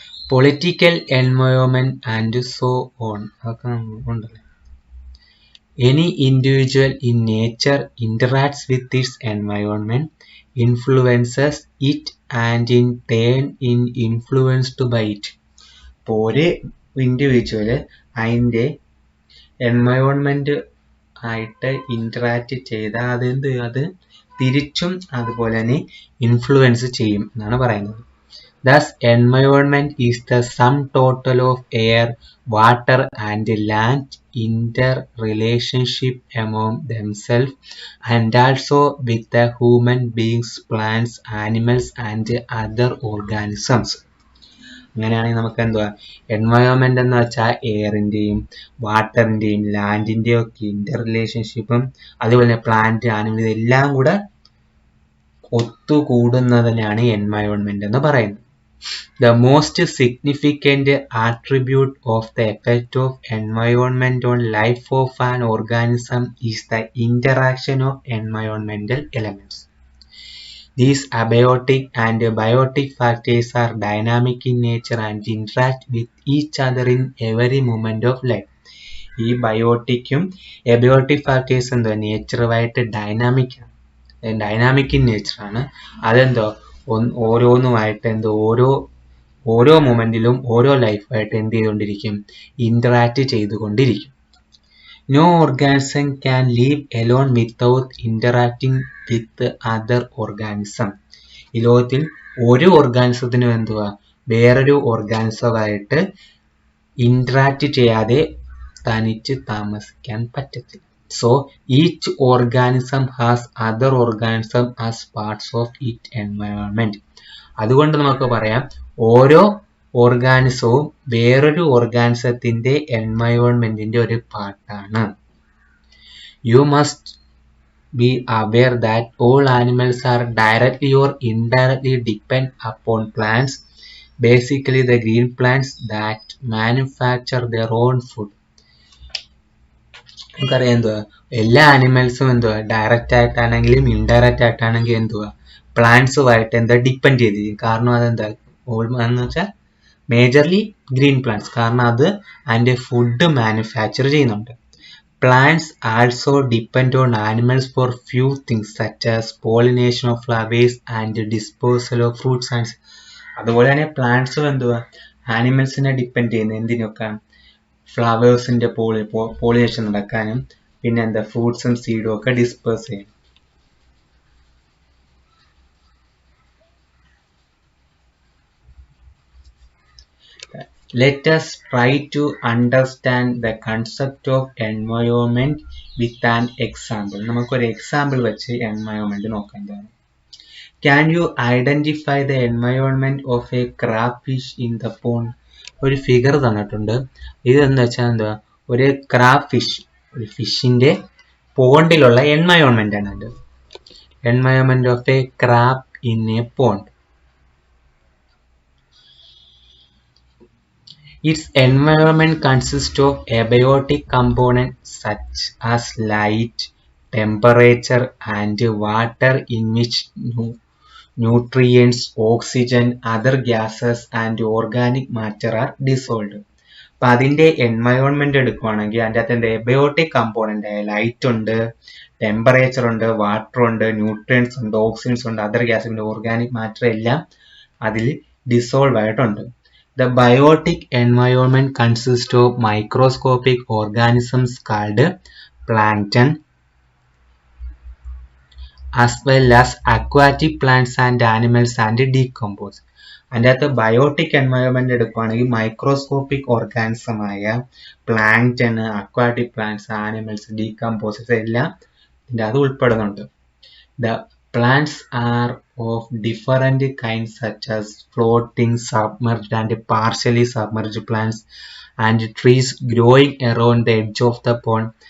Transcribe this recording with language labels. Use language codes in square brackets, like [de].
[en] political environment and so on, [ml] അതൊക്കെ ഉണ്ടല്ലോ. [en] Any individual in nature interacts with its environment, influences it and in turn is influenced by it. [ml] അപ്പോൾ ഒരു individual അതിൻ്റെ environment ആയിട്ട് interact ചെയ്താൽ അത് തിരിച്ചും അതുപോലെ തന്നെ ഇൻഫ്ലുവൻസ് ചെയ്യും എന്നാണ് പറയുന്നത്. [en] Thus, environment is the sum total of air, water and land interrelationship among themselves and also with the human beings, plants, animals and other organisms. [ml] അങ്ങനെയാണെങ്കിൽ നമുക്ക് എന്തുവാ എൻവയോൺമെന്റ് എന്ന് വെച്ചാൽ എയറിന്റെയും വാട്ടറിന്റെയും ലാൻഡിന്റെയും ഒക്കെ ഇന്റർ റിലേഷൻഷിപ്പും അതുപോലെ പ്ലാന്റ്, ആനിമൽ ഇതെല്ലാം കൂടെ ഒത്തുകൂടുന്നതിനാണ് എൻവയോൺമെന്റ് എന്ന് പറയുന്നത്. [en] The most significant attribute of the effect of environment on life of an organism is the interaction of environmental elements. These abiotic and biotic factors are dynamic in nature and interact with each other in every moment of life. [ml] ഈ ബയോട്ടിക്കും abiotic factors എന്തോ നേച്ചറുമായിട്ട് dynamic in നേച്ചറാണ്. അതെന്തോ ഓരോന്നുമായിട്ട് എന്തോ ഓരോ മൊമെന്റിലും ഓരോ ലൈഫായിട്ട് എന്ത് ചെയ്തുകൊണ്ടിരിക്കും, interact ചെയ്തുകൊണ്ടിരിക്കും. [en] No organism can live alone without interacting with other organism. [ml] ഈ ലോകത്തിൽ ഒരു ഓർഗാനിസത്തിനും എന്തുവാ വേറൊരു ഓർഗാനിസമായിട്ട് ഇന്ററാക്ട് ചെയ്യാതെ തനിച്ച് താമസിക്കാൻ പറ്റത്തില്ല. [en] So each organism has other organism as parts of its environment. [ml] അതുകൊണ്ട് നമുക്ക് പറയാം ഓരോ ഓർഗാനിസവും വേറൊരു ഓർഗാനിസത്തിന്റെ എൻവയോൺമെന്റിന്റെ ഒരു പാർട്ടാണ്. [en] You must be aware that all animals are directly or indirectly depend upon plants, basically the green plants that manufacture their own food. [ml] നമുക്കറിയാം എന്തുവാ എല്ലാ ആനിമൽസും എന്തുവാ ഡയറക്റ്റ് ആയിട്ടാണെങ്കിലും ഇൻഡയറക്റ്റ് ആയിട്ടാണെങ്കിലും എന്തുവാ പ്ലാന്റ്സുമായിട്ട് എന്താ ഡിപ്പെൻഡ് ചെയ്തിരിക്കും. കാരണം അതെന്താ എന്ന് വെച്ചാൽ മേജർലി ഗ്രീൻ പ്ലാന്റ്സ്, കാരണം അത് അതിൻ്റെ ഫുഡ് മാനുഫാക്ചർ ചെയ്യുന്നുണ്ട്. [en] Plants also depend on animals for few things such as pollination of flowers and disposal of fruits and. [ml] അതുപോലെ തന്നെ പ്ലാന്റ്സും എന്തുവാ ആനിമൽസിനെ ഡിപ്പെൻഡ് ചെയ്യുന്നത് എന്തിനൊക്കെ, ഫ്ലവേഴ്സിന്റെ പോളിനേഷൻ നടക്കാനും പിന്നെ എന്താ ഫ്രൂട്ട്സും സീഡും ഒക്കെ ഡിസ്പേഴ്സ് ചെയ്യും. [en] Let us try to understand the concept of environment with an example. [ml] നമുക്കൊരു എക്സാമ്പിൾ വെച്ച് എൻവയോൺമെന്റ് നോക്കേണ്ടതാണ്. [en] Can you identify the environment of a crayfish in the pond? [ml] ഒരു ഫിഗർ തന്നിട്ടുണ്ട്. ഇതെന്ന് വെച്ചാൽ എന്താ ഒരു ക്രാബ് ഫിഷ്, ഒരു ഫിഷിന്റെ പോണ്ടിലുള്ള എൻവയോൺമെന്റ് ആണ് അത്. [en] Environment of a crab in a pond. Its environment consists of abiotic components such as light, temperature, and water in which nutrients, oxygen, other gases, and organic matter are dissolved. [ml] അപ്പം അതിൻ്റെ environment എടുക്കുവാണെങ്കിൽ അതിൻ്റെ അകത്ത് എൻ്റെ abiotic component light ഉണ്ട്, temperature ഉണ്ട്, water ഉണ്ട്, nutrients ഉണ്ട്, ഓക്സിജൻസ് ഉണ്ട്, അതർ ഗ്യാസ്, ഓർഗാനിക് മാറ്റർ എല്ലാം അതിൽ ഡിസോൾവ് ആയിട്ടുണ്ട്. [en] The biotic environment consists of microscopic organisms called plankton as well as aquatic plants and animals and decompose. [ml] അതിൻ്റെ അകത്ത് ബയോട്ടിക് എൻവയോൺമെന്റ് എടുക്കുകയാണെങ്കിൽ മൈക്രോസ്കോപ്പിക് ഓർഗാനിസം ആയ plankton, aquatic plants, animals, decomposers എല്ലാം ഇതിൻ്റെ അത് ഉൾപ്പെടുന്നുണ്ട്. [en] The plants are of different kinds such as floating, submerged and partially submerged plants and trees growing around the edge of the pond.